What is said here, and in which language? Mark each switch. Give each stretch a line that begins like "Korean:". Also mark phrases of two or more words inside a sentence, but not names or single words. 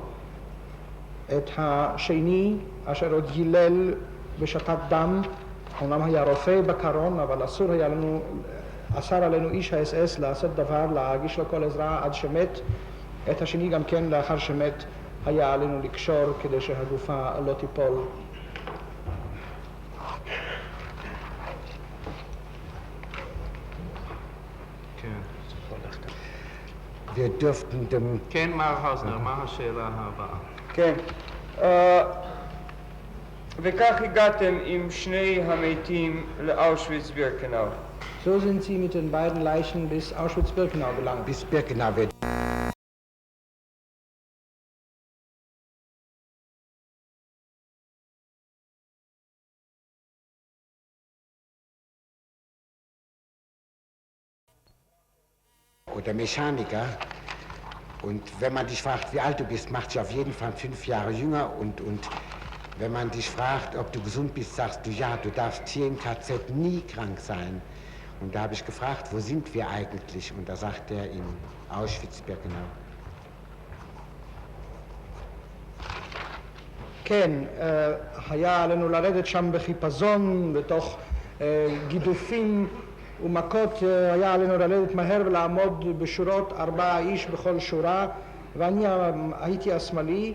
Hebrew: את השני אשר עוד הילל ושתת דם, אומנם היה רופא בקרון, אבל אסר עלינו איש האס-אס לעשות דבר, להגיש לו כל עזרה עד שמת. את השני גם כן, לאחר שמת, היה עלינו לקשור כדי שהגופה לא תיפול.
German: Wir dürften dem...
Hebrew: כן, מר האוזנר, מה השאלה הבאה? כן. וכך הגעתם עם שני המתים לאושוויץ-בירקנאו.
German: So sind sie mit den beiden Leichen bis Auschwitz-Birkenau gelangt. Bis Birkenau wird. Oder Mechaniker. Und wenn man dich fragt, wie alt du bist, macht dich auf jeden Fall 5 Jahre jünger. Und wenn man dich fragt, ob du gesund bist, sagst du ja, du darfst hier im KZ nie krank sein. Und da habe ich gefragt, wo sind wir eigentlich? Und da sagt er, in Auschwitz-Birkenau.
Hebrew: כן, היה עלינו לרדת שם בחיפזון, בתוך גידופים ומכות, היה עלינו לרדת מהר ולעמוד בשורות 4 איש בכל שורה, ואני הייתי השמאלי.